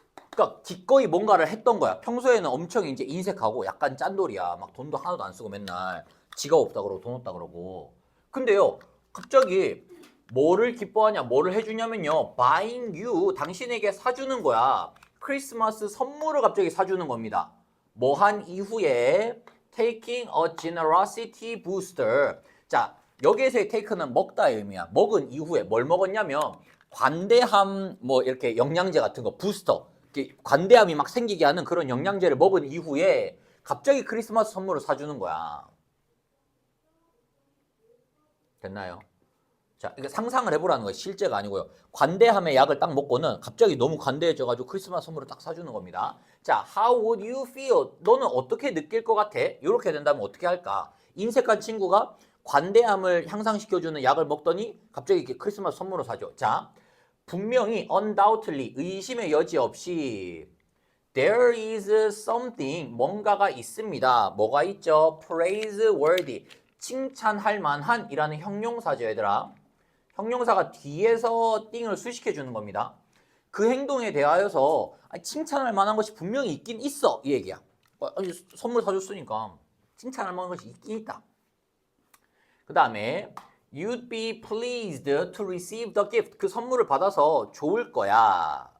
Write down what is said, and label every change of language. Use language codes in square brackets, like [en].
[ko] 그러니까 기꺼이 뭔가를 했던 거야. 평소에는 엄청 이제 인색하고 약간 짠돌이야. 막 돈도 하나도 안 쓰고 맨날 지갑 없다 그러고 돈 없다 그러고. 근데요, 갑자기 뭐를 기뻐하냐, 뭐를 해주냐면요, [en] buying you, [ko] 당신에게 사주는 거야. 크리스마스 선물을 갑자기 사주는 겁니다. 뭐 한 이후에 [en] taking a generosity booster. [ko] 자, 여기에서의 take는 먹다의 의미야. 먹은 이후에 뭘 먹었냐면 관대함, 뭐 이렇게 영양제 같은 거, 부스터. 관대함이 막 생기게 하는 그런 영양제를 먹은 이후에 갑자기 크리스마스 선물을 사주는 거야. 됐나요? 자, 이게 상상을 해보라는 거예요. 실제가 아니고요. 관대함의 약을 딱 먹고는 갑자기 너무 관대해져가지고 크리스마스 선물을 딱 사주는 겁니다. [en] 자, how would you feel? [ko] 너는 어떻게 느낄 것 같아? 이렇게 된다면 어떻게 할까? 인색한 친구가 관대함을 향상시켜주는 약을 먹더니 갑자기 이렇게 크리스마스 선물을 사줘. 자, 분명히 undoubtedly 의심의 여지 없이 [en] there is something [ko] 뭔가가 있습니다. 뭐가 있죠? praiseworthy 칭찬할 만한 이라는 형용사죠, 얘들아. 형용사가 뒤에서 띵을 수식해 주는 겁니다. 그 행동에 대하여서 칭찬할 만한 것이 분명히 있긴 있어, 이 얘기야. 아니, 선물 사줬으니까 칭찬할 만한 것이 있긴 있다. [en] 그 다음에 You'd be pleased to receive the gift. [ko] 그 선물을 받아서 좋을 거야.